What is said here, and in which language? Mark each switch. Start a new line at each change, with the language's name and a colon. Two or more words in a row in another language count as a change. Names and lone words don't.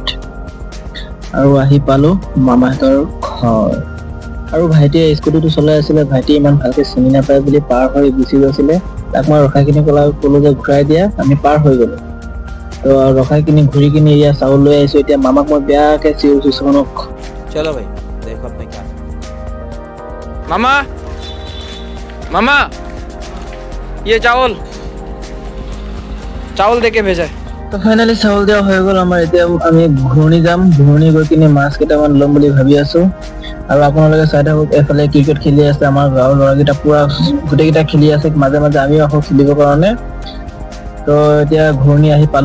Assamese: আৰু আহি পালো মামাহঁতৰ ঘৰ। আৰু ভাইটিয়ে স্কুটিটো চলাই আছিলে, ভাইটিয়ে ইমান ভালকে চিনি নাপায় বুলি পাৰ হৈ গুচি গৈছিলে। তাক মই ৰখাই কিনি ক'লো যে ঘূৰাই দিয়া, আমি পাৰ হৈ গলো। তো ৰখাই কিনি ঘূৰি কিনি এয়া চাউল লৈ আহিছো। এতিয়া মামাক মই বেয়াকে চিঞৰিছো শুনক।
Hindi: चलो भाई देखो अपने क्या। मामा मामा ये चावल चावल देके भेजा है।
Assamese: তো ফাইনেলি চাউল দিয়া হৈ গ'ল আমাৰ। এতিয়া আমি ঘূৰণি যাম, ঘূৰণি গৈ কিনে মাছ কেইটামান ল'ম বুলি ভাবি আছো। আৰু আপোনালোকে চাই থাকক, এফালে ক্ৰিকেট খেলি আছে আমাৰ গাঁৱৰ ল'ৰাকেইটা, পুৰা গোটেইকেইটা খেলি আছে। মাজে মাজে আমিও আহোঁ খেলিবৰ কাৰণে। তো এতিয়া ঘূৰণি আহি পালো।